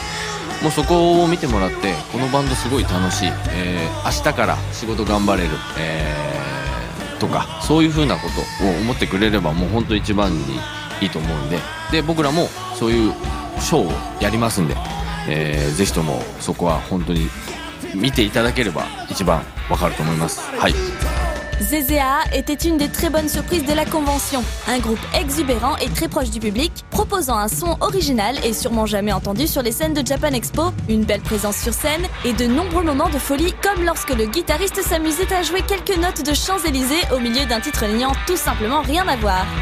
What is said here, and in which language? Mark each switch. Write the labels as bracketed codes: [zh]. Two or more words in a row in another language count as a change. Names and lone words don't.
[ja] もうそこを見てもらってこのバンドすごい楽しい、明日から仕事頑張れる、とかそういう風なことを思ってくれればもう本当一番にいいと思うんで、僕らもそういうショーをやりますんで、ぜひともそこは本当に見ていただければ一番わかると思います。はい。 [fr] ZZA était une des très bonnes surprises de la convention. Un groupe exubérant et très proche du public, proposant un son original et sûrement jamais entendu sur les scènes de Japan Expo, une belle présence sur scène et de nombreux moments de folie comme lorsque le guitariste s'amusait à jouer quelques notes de Champs-Élysées au milieu d'un titre n'ayant tout simplement rien à voir.